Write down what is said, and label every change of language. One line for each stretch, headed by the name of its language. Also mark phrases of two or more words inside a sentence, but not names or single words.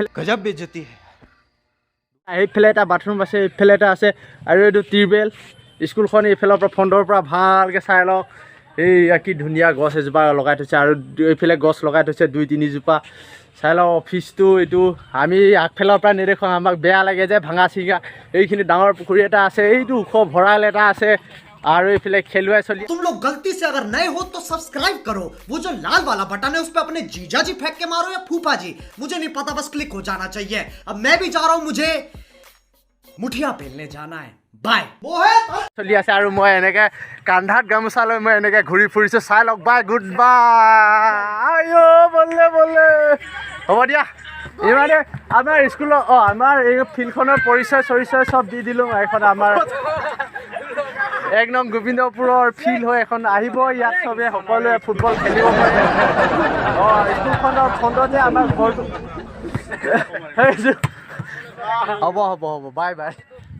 Assamese: সেইফালে এটা বাথৰুম আছে এইফালে এটা আছে আৰু এইটো টিউবৱেল স্কুলখন এইফালৰ পৰা ফ্ৰণ্টৰ পৰা ভালকৈ চাই লওক এইয়া কি ধুনীয়া গছ এজোপা লগাই থৈছে আৰু এইফালে গছ লগাই থৈছে 2-3 জোপা চাই লওঁ অফিচটো এইটো আমি আগফালৰ পৰা নেদেখোঁ আমাক বেয়া লাগে যে ভাঙা চিঙা এইখিনি ডাঙৰ পুখুৰী এটা আছে এইটো ওখ ভঁৰাল এটা আছে আৰু এইফালে খেলুৱাই চলি
Hindi: तुम लोग गलती से अगर नए हो तो सब्सक्राइब करो वो जो लाल वाला बटन है उस पे अपने जीजा जी फेंक के मारो या फूफा जी मुझे नहीं पता बस क्लिक हो जाना चाहिए अब मैं भी जा रहा हूं मुझे मुठिया पेलने जाना है बाय
Assamese: চলি আছে আৰু মই এনেকৈ কান্ধাত গামোচা লৈ মই এনেকৈ ঘূৰি ফুৰিছোঁ চাই লওক
English: bye good bye
Assamese: বলে বলে হ'ব দিয়া ইমানে আমাৰ স্কুলৰ আমাৰ এই ফিল্ডখনৰ পৰিচয় চৰিচয় চব দি দিলোঁ এখন আমাৰ 1 নং গোবিন্দপুৰৰ ফিল্ড হৈ এখন আহিব ইয়াত চবে সকলোৱে ফুটবল খেলিব পাৰে স্কুলখনৰ ফ্ৰণ্টতে আমাৰ ঘৰটো হ'ব
English: bye bye